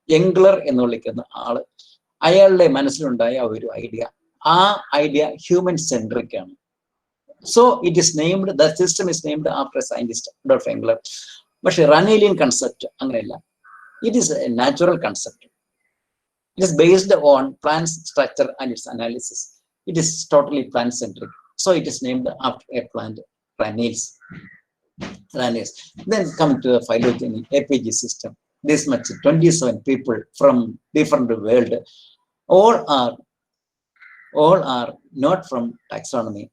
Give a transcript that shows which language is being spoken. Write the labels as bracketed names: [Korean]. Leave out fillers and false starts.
[Malayalam] യംഗ്ലർ എന്ന് വിളിക്കുന്ന ആള്, അയാളുടെ മനസ്സിലുണ്ടായ ഒരു ഐഡിയ, ആ ഐഡിയ ഹ്യൂമൻ സെൻട്രിക് ആണ്. [English] So it is named, the system is named after a scientist, Adolf Engler. [Malayalam] പക്ഷെ റനേലിയൻ കൺസെപ്റ്റ് അങ്ങനെയല്ല. [English] It is a natural concept. It is based on plant structure and its analysis. It is totally plant centric. So it is named after a plant, Raniers. Then come to the phylogeny APG system. This much 27 people from different world, all are not from taxonomy.